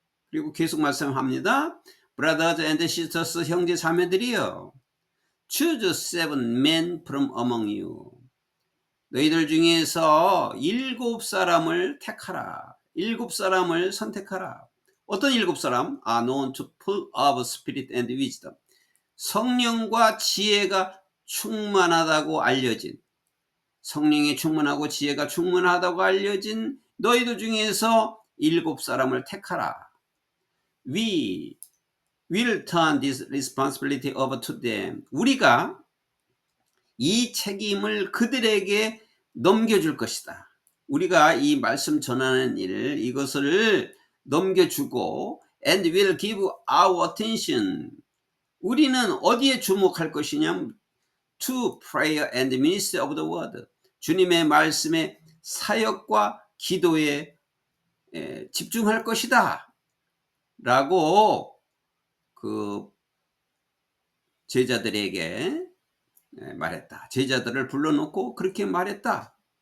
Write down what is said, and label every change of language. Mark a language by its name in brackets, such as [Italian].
[Korean] 그리고 계속 말씀합니다. [English] Brothers and sisters, [Korean] 형제 자매들이여, [English] choose 7 men from among you. [Korean] 너희들 중에서 7사람을 택하라. 7사람을 선택하라. 어떤 7사람? [English] are known to full of spirit and wisdom. [Korean] 성령과 지혜가 충만하다고 알려진, 성령이 충만하고 지혜가 충만하다고 알려진 너희들 중에서 일곱 사람을 택하라. [English] We will turn this responsibility over to them. [Korean] 우리가 이 책임을 그들에게 넘겨줄 것이다. 우리가 이 말씀 전하는 일, 이것을 넘겨주고 [English] and will give our attention. [Korean] 우리는 어디에 주목할 것이냐? [English] To prayer and ministry of the word. [Korean] 주님의 말씀의 사역과 기도에 집중할 것이다. 라고 그 제자들에게 말했다. 제자들을 불러놓고 그렇게 말했다.